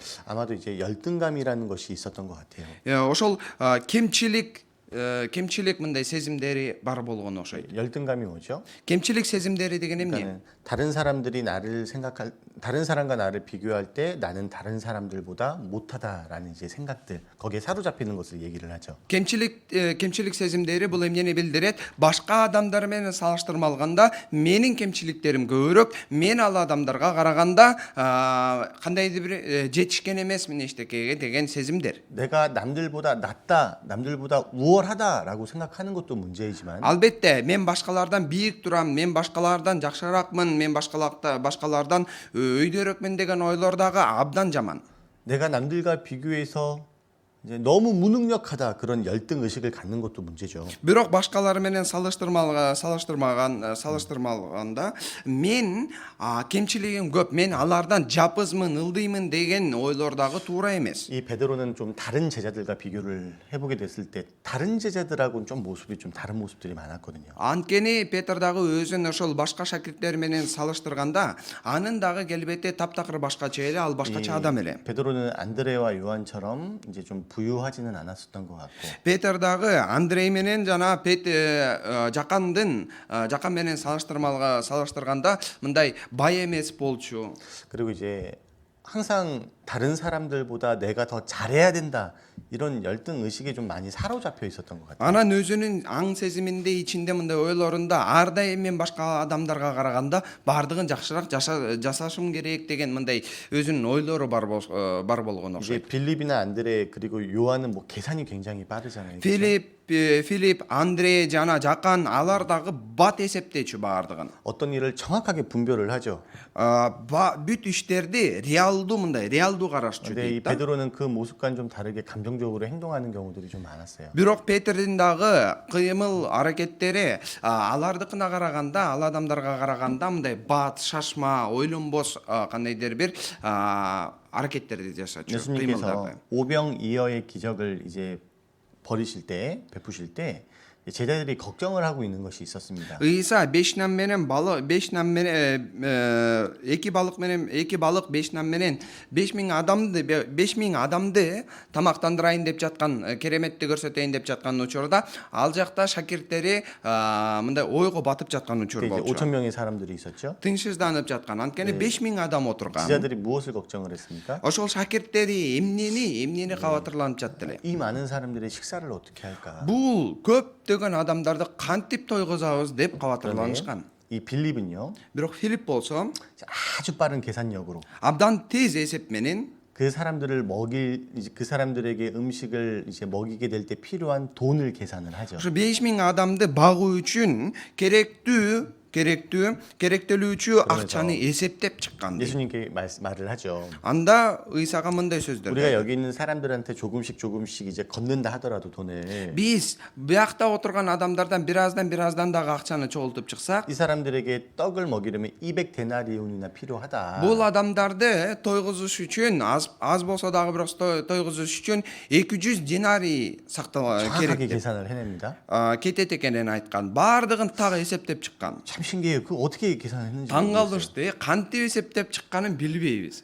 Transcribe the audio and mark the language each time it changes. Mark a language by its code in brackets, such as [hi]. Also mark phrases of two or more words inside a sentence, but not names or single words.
[ko] 아마도 이제 열등감이라는 것이 있었던 것 같아요. [ky] Ошол кемчилик мындай сезимдери бар болгон окшойт. [ko] 열등감이 뭐죠? [ky] Кемчилик сезимдери деген эмне? [ko] 그러니까는 다른 사람들이 다른 사람과 나를 비교할 때 나는 다른 사람들보다 못하다라는 이제 생각들 거기에 사로잡히는 것을 얘기를 하죠. [ky] Кемчилик сезимдери бул эмнени билдирет? Башка адамдар менен салыштырмалганда менин кемчиликтерим көбүрөөк, мен ал адамдарга караганда кандайдыр бир жетишкен эмесмин эчтекеге деген сезимдер. [ko] 내가 남들보다 낫다, 남들보다 우월하다라고 생각하는 것도 문제이지만 [ky] Албетте, мен башкалардан бийик турам, мен башкалардан жакшыракмын, мен башкалардан өйдөрөкмүн деген ойлор дагы абдан жаман. [ko] 내가 남들과 비교해서 이제 너무 무능력하다 그런 열등 의식을 갖는 것도 문제죠. [ky] Бирок башкалар менен салыштырмаганда мен кемчилигим көп, мен алардан жапызмын, ылдыймын деген ойлор дагы туура эмес. [ko] 이 베드로는 좀 다른 제자들과 비교를 해보게 됐을 때 다른 제자들하고는 좀 모습이 좀 다른 모습들이 많았거든요. [ky] Анткени Петр дагы өзүн ошол башка шакирттер менен салыштырганда, анын дагы келбети таптакыр башкача эле, ал башкача адам эле. [ko] 베드로는 안드레와 요한처럼 이제 좀 부유하지는 않았었던 것 같고. [ky] Петр дагы Андрей менен жана Жакан менен салыштырганда мындай бай эмес болчу. [ko] 그리고 이제 항상 다른 사람들보다 내가 더 잘해야 된다 이런 열등 의식에 좀 많이 사로잡혀 있었던 것 같아요. [ky] Анан өзүнүн аң сезиминде ичинде мындай ойлорунда ар дайым мен башка адамдарга караганда бардыгын жакшыраак жасашым керек деген мындай өзүнүн ойлору бар болгон окшойт. [ko] 이제 빌립이나 안드레 그리고 요한은 뭐 계산이 굉장히 빠르잖아요. [ky] Филипп, Андрей жана Жакан алар дагы бат эсептечү бардыгын. [ko] 어떤 일을 정확하게 분별을 하죠. [ky] Бүт иштерди реалдуу карашчу [ko] 근데 이 [ky] дейт да. [ko] 베드로는 그 모습과는 좀 다르게 감정적으로 행동하는 경우들이 좀 많았어요. [ky] Бирок Петрдин дагы кыймыл аракеттери алардыкына караганда, ал адамдарга караганда мындай бат, шашма, ойлонбос кандайдыр бир аракеттерди жасачу. [ko] 예수님께서 오병이어의 기적을 이제 베푸실 때 제자들이 걱정을 하고 있는 것이 있었습니다. [ky] Ыйса 5 нам менен 2 балык менен 2 балык 5 нам менен 5000 адамды тамактандырайын деп жаткан, кереметти көрсөтөйүн деп жаткан учурда ал жакта шакирттери мындай ойго батып жаткан учур болчу. [ko] 5천 명의 사람들이 있었죠. [ky] Тынчсызданып жаткан. Анткени 5000 адам отурган. [ko] 제자들이 무엇을 걱정을 했습니까? [ky] Ошол шакирттери эмнени кабатырланып жатты эле. [ko] 이 많은 사람들의 식사를 어떻게 할까? [ky] Бул көптөгөн адамдарды кантип тойгузабыз деп кабатырланышкан. [ko] 이 빌립은요. [ky] Бирок Филипп болсо [ko] 아주 빠른 계산력으로 [ky] абдан тез эсеп менен [ko] 그 사람들에게 음식을 이제 먹이게 될 때 필요한 돈을 계산을 하죠. [ky] ошо 5000 адамды багуу үчүн керектелүүчү акчаны эсептеп чыккан. [ko] 예수님께 말을 하죠. [ky] Анда ыйсага мындай сөздөр. [ko] 우리가 여기 있는 사람들한테 조금씩 이제 걷는다 하더라도 돈을 [ky] Биз биякта отурган адамдардан бираздан дагы акчаны чогултуп чыксак, [ko] 이 사람들에게 떡을 먹이려면 200 데나리온이나 필요하다. [ky] бул адамдарды тойгузуш үчүн аз болсо дагы бирок тойгузуш үчүн 200 динарий сактала керек [ko] 정확하게 [ky] деп [ko] 계산을 해냅니다. [ky] кетет экенин айткан. Бардыгын так эсептеп чыккан. [ko] 참 신기해요. 그 어떻게 계산했는지. [ky] таң калдырышты. Кантип эсептеп чыкканын билбейбиз.